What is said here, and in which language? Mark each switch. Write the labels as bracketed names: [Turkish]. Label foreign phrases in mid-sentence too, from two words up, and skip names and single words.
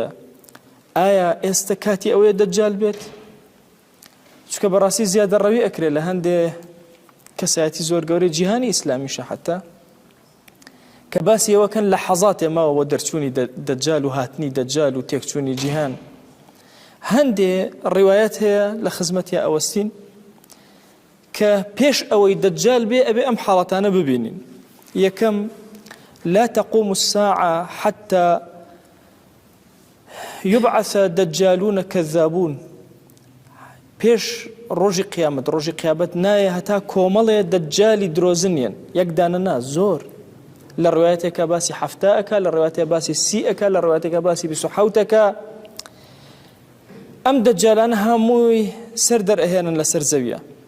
[Central Kurdish] ئایا ئێستا کاتی ئەوەیە دەجال بێت؟ چونکە بەڕاستی زیادە ڕەوی ئەکرێت لە هەندێک کەسایەتی زۆر گەورەی جیهانی ئیسلامیشە حتا کە باسی ئەوەکەن لە حەزاتێ ماوە دەرچوونی دەجال و هاتنی دەجال و تێکچوونی جیهان. هەندێ ڕیوایەت هەیە لە خزمەتیا ئەوەستین کە پێش ئەوەی دەجال بێ ئەبێ ئەم حاڵەتانە ببینین. یەکەم [Arabic] لا تقوم الساعة حتى يبعث دجالون كذابون. [Central Kurdish] پێش ڕۆژی قیامەت ڕۆژی قیامەت نایە هەتا کۆمەڵێ دەجالی درۆزنیان یەک دانە نا زۆر. لە ڕوایەتێکە باسی 7 ئەکا لە ڕوایەتێک باسی 30 ئەکا لە ڕوایەتێکە باسی 27 ئەکا. ئەم دەجالانە هەمووی سەر دەرئەهێنن لەسەر زەویە.